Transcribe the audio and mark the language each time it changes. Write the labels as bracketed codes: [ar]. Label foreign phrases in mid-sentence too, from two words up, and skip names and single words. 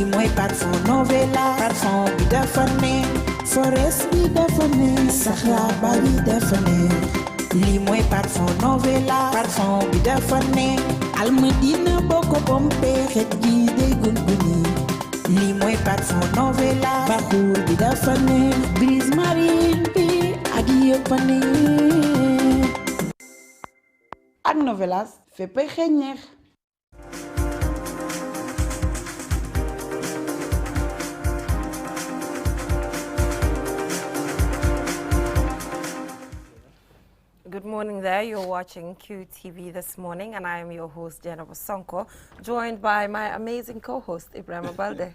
[wo] mooy parfum Novelas parfum bi dafa neex forest bi dafa neex saxaaba bi dafa neex lii mooy parfum Novelas parfum bi dafa neex Almadina boo ko pompe xet gi day gunguni lii mooy parfum Novelas baxuur bi dafa neex brise marine bi ak yëpp a neex ak Novelas féppay xeeñ neex. [en] Good morning there. You're watching QTV this morning, and I am your host, Jennifer Sonko, joined by my amazing co-host, Ibrahim Balde.